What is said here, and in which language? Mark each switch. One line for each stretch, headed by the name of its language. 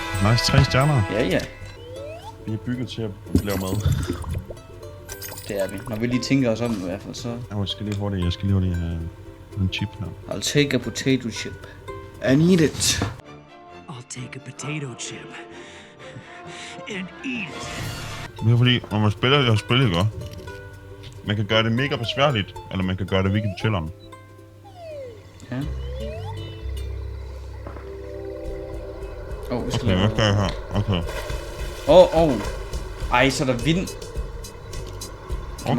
Danish: Nice, 3 stjerner. Ja. Vi er bygget til at lave mad. Det er vi. Når vi lige tænker os om i hvert fald, så... Jeg skal lige hurtigt have en chip her.
English: I'll take a potato chip. And eat it. I'll take a potato chip and eat it.
Danish: Det er fordi, når man spiller det her spil, ikke? Man kan gøre det mega besværligt, eller man kan gøre det virkelig chilleren. Ja. Vi skal Okay, hvad skal jeg her? Okay. Ej, så er der vind. Kan man